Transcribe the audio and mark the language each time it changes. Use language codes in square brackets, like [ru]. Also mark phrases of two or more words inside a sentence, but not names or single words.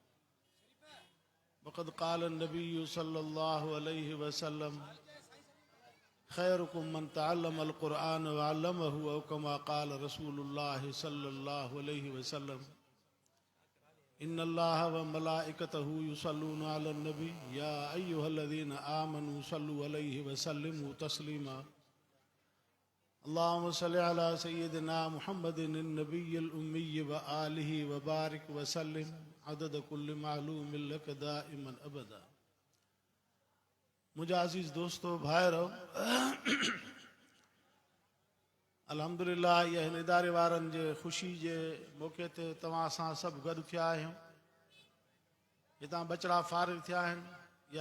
[ar] وقد قال النبي صلى الله عليه وسلم خيركم من تعلم القرآن وعلمه أو كما قال رسول الله صلى الله عليه وسلم إن الله وملائكته يصلون على النبي يا أيها الذين آمنوا صلوا عليه وسلموا تسليما اللهم صل على سيدنا محمد النبي الأمي وآله وبارك وسلم عدد كل معلوم لك دائما أبدا [sd] मुझे अज़ीज़ दोस्तों भाइरो अल्हम्दुलिल्लाह ये हिन इदारे वारनि जे ख़ुशी जे मौक़े ते तव्हां सां सभु गॾु थिया आहियूं हितां बचड़ा फ़ारिग़ थिया आहिनि या